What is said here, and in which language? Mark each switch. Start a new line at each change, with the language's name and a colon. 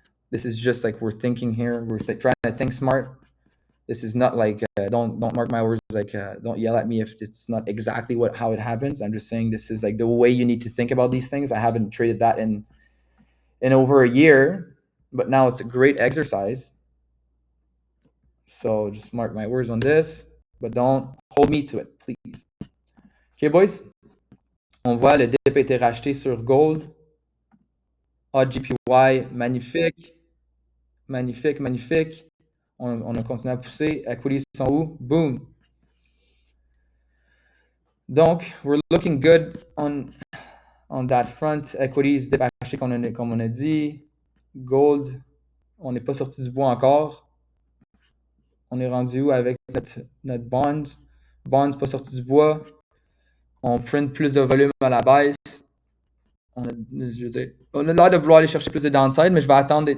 English: This is just like we're thinking here. We're trying to think smart. This is not like don't mark my words, like don't yell at me if it's not exactly how it happens. I'm just saying this is like the way you need to think about these things. I haven't traded that in over a year, but now it's a great exercise. So just mark my words on this, but don't hold me to it, please. Okay, boys.
French: On voit le dip a été racheté sur gold. AGPY, magnifique, magnifique, magnifique. On a continué à pousser. Equities sont où? Boom.
English: Donc, we're looking good on that front.
French: Equities dépassé comme on a dit. Gold, on n'est pas sorti du bois encore. On est rendu où avec notre bond? Bond, c'est pas sorti du bois. On print plus de volume à la baisse. Je veux dire, on a l'air de vouloir aller chercher plus de downside, mais je vais attendre.